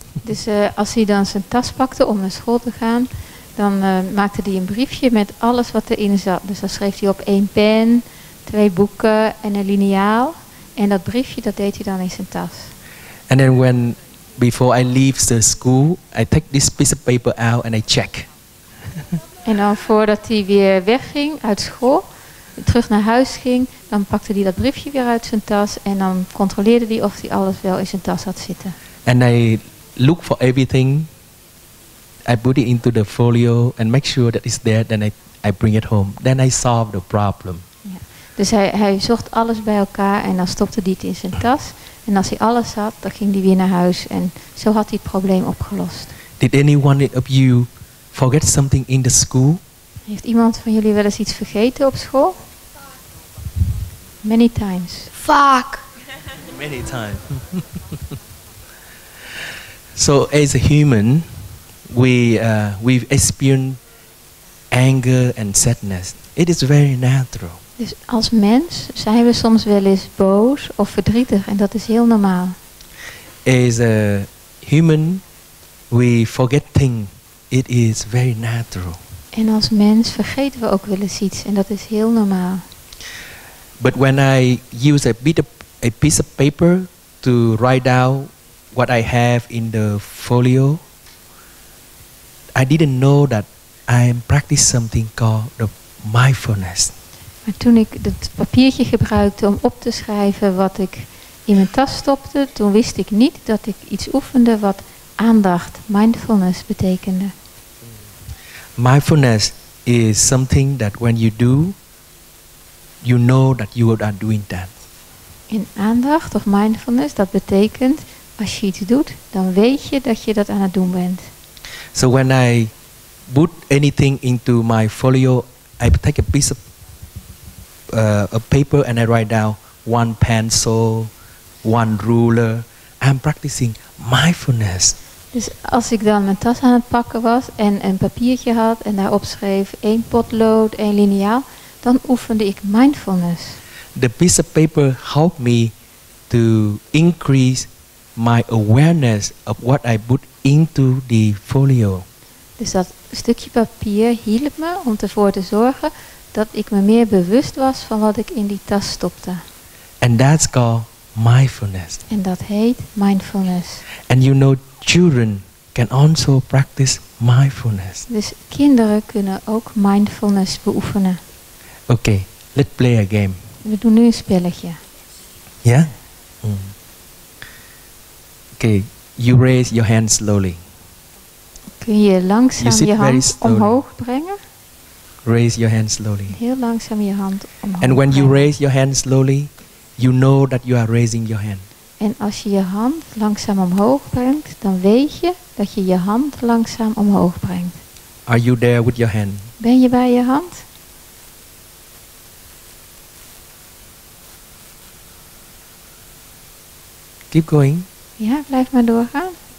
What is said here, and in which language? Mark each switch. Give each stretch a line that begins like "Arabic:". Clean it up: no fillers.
Dutch: Dus als hij dan zijn tas pakte om naar school te gaan, dan maakte hij een briefje met alles wat erin zat. Dus dan schreef hij op 1 pen, 2 boeken en een liniaal. En dat briefje, dat deed hij dan in zijn tas.
English: And then before I leave the school, I take this piece of paper out and I check.
Dutch: En dan voordat hij weer wegging uit school, terug naar huis ging, dan pakte hij dat briefje weer uit zijn tas en dan controleerde hij of hij alles wel in zijn tas had zitten.
English: And I look for everything. I put it into the folio and make sure that it's there. Then I bring it home. Then I solve the problem.
Dutch: Ja. Dus hij zocht alles bij elkaar en dan stopte hij het in zijn tas. En als hij alles had, dan ging hij weer naar huis. En zo had hij het probleem opgelost.
English: Did anyone of you forget something in the school?
Dutch: Heeft iemand van jullie wel eens iets vergeten op school?
English: Many times.
Dutch: Vaak.
English: Many times. So as a human, we've experienced anger and sadness. It is very natural.
Dutch: Dus als mens zijn we soms wel eens boos of verdrietig en dat is heel normaal.
English: As a human, we forget things. It is very natural.
Dutch: En als mens vergeten we ook wel eens iets en dat is heel normaal.
English: But when I use a piece of paper to write down what I have in the folio, I didn't know that I am practicing something called the mindfulness.
Dutch: Maar toen ik het papiertje gebruikte om op te schrijven wat ik in mijn tas stopte, toen wist ik niet dat ik iets oefende wat aandacht, mindfulness betekende.
English: Mindfulness is something that when you do, you know that you are doing that.
Dutch: En aandacht of mindfulness, dat betekent als je iets doet, dan weet je dat je dat aan het doen bent.
English: So when I put anything into my folio, I take a piece of a paper and I write down one pencil, one ruler. I'm practicing mindfulness.
Dutch: Dus als ik dan mijn tas aan het pakken was en een papiertje had en daarop schreef 1 potlood, 1 liniaal, dan oefende ik mindfulness.
English: The piece of paper helped me to increase my awareness of what I put into the folio.
Dutch: Dus dat stukje papier hielp me om ervoor te zorgen dat ik me meer bewust was van wat ik in die tas stopte.
English: And that's called mindfulness.
Dutch: En dat heet mindfulness.
English: And you know, children can also practice mindfulness.
Dutch: Dus kinderen kunnen ook mindfulness beoefenen.
English: Okay, let's play a game.
Dutch: We doen nu een spelletje.
English: Yeah? Okay, you raise your hand slowly.
Dutch: Kun je langzaam
English: You sit
Dutch: je
English: very
Dutch: hand
English: slowly.
Dutch: omhoog brengen?
English: Raise your hand slowly.
Dutch: Heel langzaam je hand omhoog
English: And when you
Dutch: brengen.
English: raise your hand slowly, you know that you are raising your hand.
Dutch: En als je je hand langzaam omhoog brengt, dan weet je dat je je hand langzaam omhoog brengt.
English: Are you there with your hand?
Dutch: Ben je bij je hand?
English: Keep going.
Dutch: Ja, blijf maar doorgaan.